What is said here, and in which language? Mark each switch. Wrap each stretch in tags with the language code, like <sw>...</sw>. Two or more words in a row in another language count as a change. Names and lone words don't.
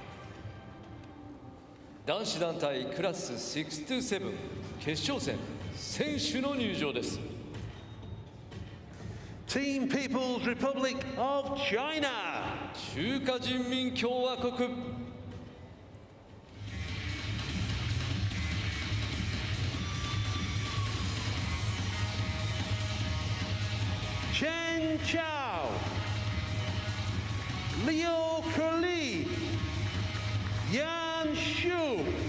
<ja>男子団体クラス6 to 7決勝戦選手の入場です。</ja> <en>Team People's Republic of China.</en> <ja>中華人民共和国</ja> <en>Chen Chao, Liu Curly, Yan Shu.</en>